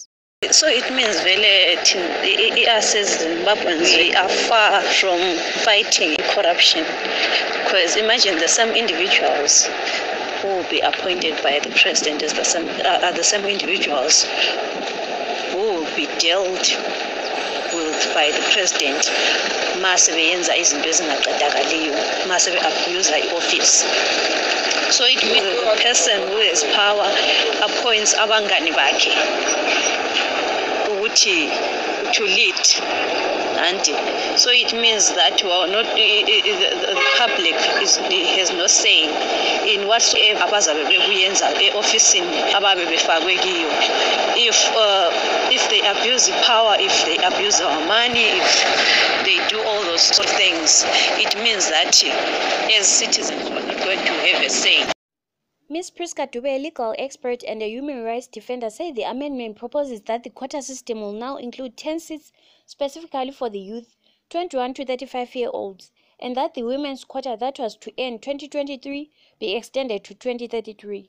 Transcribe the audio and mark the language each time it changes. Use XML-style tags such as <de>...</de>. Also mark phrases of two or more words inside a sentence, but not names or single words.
<en>So it means us as Zimbabweans, we are far from fighting corruption. Because imagine the same individuals who will be appointed by the president as the same individuals who will be dealt with by the president.</en> <nd>Mase beyenza izinto ezingaqedakaliyo, mase be-abuse i-office.</nd> <en>So it means the person who has power appoints</en> <nd>abangani bakhe</nd> <en>to lead, and so it means that the public has no say in whatsoever</en> <nd>abazabe bekuyenza e-ofisini ababe befakwe kiyo.</nd> <en>If they abuse the power, if they abuse our money, if they do all those sort of things, it means that as citizens we're not going to have a say. Ms. Priska Dube, a legal expert and a human rights defender, said the amendment proposes that the quota system will now include 10 seats specifically for the youth, 21 to 35-year-olds, and that the women's quota that was to end 2023 be extended to 2033.</en>